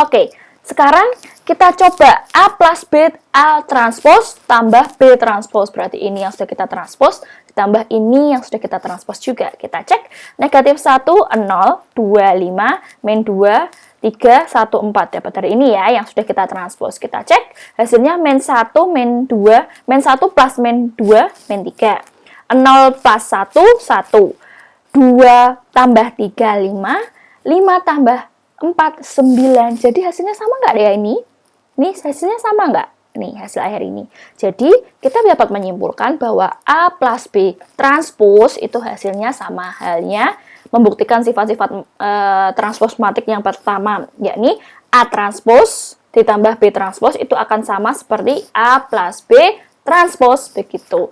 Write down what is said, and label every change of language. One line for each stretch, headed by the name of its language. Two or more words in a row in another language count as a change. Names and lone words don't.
Indonesian: Oke, sekarang kita coba A plus B A transpose tambah B transpose, berarti ini yang sudah kita transpose ditambah ini yang sudah kita transpose juga. Kita cek negatif 1 0 25 men 2 3, 1, 4. Dapat dari ini ya, yang sudah kita transpose. Kita cek, hasilnya men 1, men 2, men 1 plus men 2, men 3. 0 plus 1, 1. 2 tambah 3, 5. 5 tambah 4, 9. Jadi hasilnya sama nggak ya ini? Ini hasilnya sama nggak? Nih, hasil akhir ini. Jadi, kita dapat menyimpulkan bahwa A plus B transpose itu hasilnya sama halnya membuktikan sifat-sifat transpose matrik yang pertama, yakni A transpose ditambah B transpose itu akan sama seperti A plus B transpose, begitu.